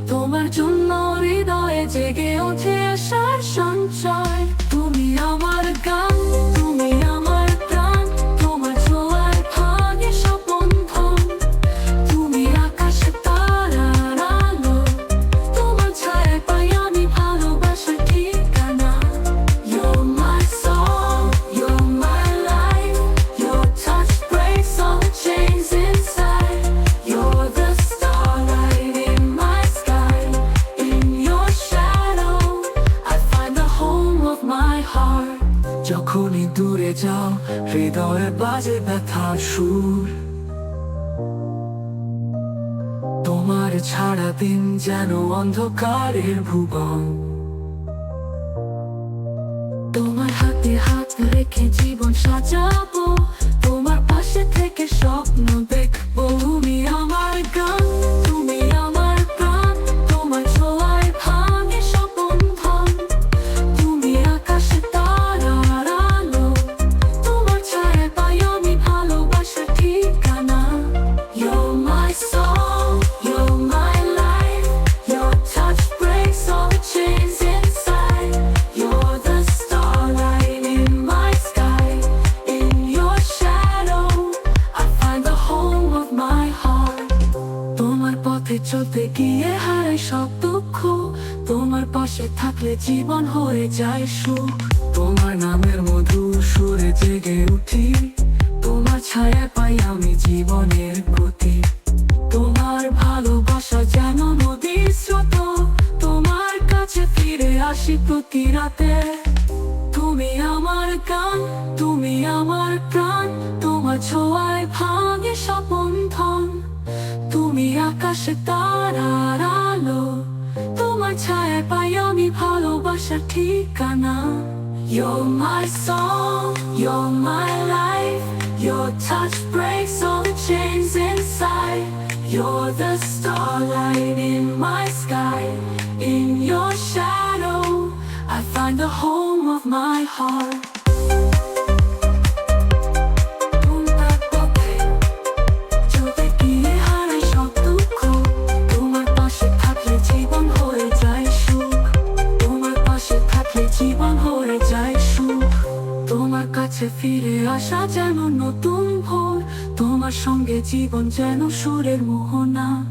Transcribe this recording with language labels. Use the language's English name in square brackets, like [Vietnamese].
[Bangla] তোমার জন্য হৃদয়ে জেগে ওঠে আশার সঞ্চয়। তুমি আমার গান, তুমি আমার প্রাণ, তোমার ছোঁয়ায় ভাঙে সব বন্ধন। তুমি আকাশে তারার আলো, তোমার ছায়ায় পাই আমি ভালোবাসার ঠিকানা। [English] You're my song, you're my life, your touch breaks all the chains inside. You're the starlight in my sky, in your shadow I find the home of my heart. [Bangla] যখনই দূরে যাও হৃদয়ে বাজে ব্যথার সুর, তোমার ছাড়া দিন যেন অন্ধকারের ভুবন। তোমার হাতে হাত রেখে জীবন সাজাবো, তোমার পাশে থেকে স্বপ্ন দেখবো। তুমি আমার গান, তুমি আমার প্রাণ, তোমার ছোঁয়ায় ভাঙে সব বন্ধন। তুমি আকাশে তারার আলো, তোমার ছায়ায় পাই আমি ভালোবাসার ঠিকানা। [English] You're my song, you're my life, your touch breaks all the chains inside. You're the starlight in my sky, in your shadow I find the home of my heart. [Bangla] তোমার পথে চলতে গিয়ে হারাই সব দুঃখ, তোমার পাশে থাকলে জীবন হয়ে যায় সুখ। তোমার নামের মধুর সুরে জেগে উঠি, তোমার ছায়া পাই আমি জীবনের গতি। তোমার ভালোবাসা যেন নদীর স্রোত, তোমার কাছে ফিরে আসি প্রতি রাতে। তুমি আমার গান, তুমি আমার প্রাণ, তোমার ছোঁয়ায় ভাঙে সব বন্ধন। তুমি আকাশে তারার আলো, তোমার ছায়ায় পাই আমি ভালোবাসার ঠিকানা। [English] You're my song, you're my life, your touch breaks all the chains inside. You're the starlight in my sky, in your shadow I find the home of my heart. [Bangla] তোমার পথে চলতে গিয়ে হারাই সব দুঃখ, তোমার পাশে থাকলে জীবন হয়ে যায় সুখ। তোমার পাশে থাকলে জীবন হয়ে যায় সুখ। তোমার কাছে ফিরে আসা যেন নতুন ভোর, তোমার সঙ্গে জীবন যেন সুরের মোহনা।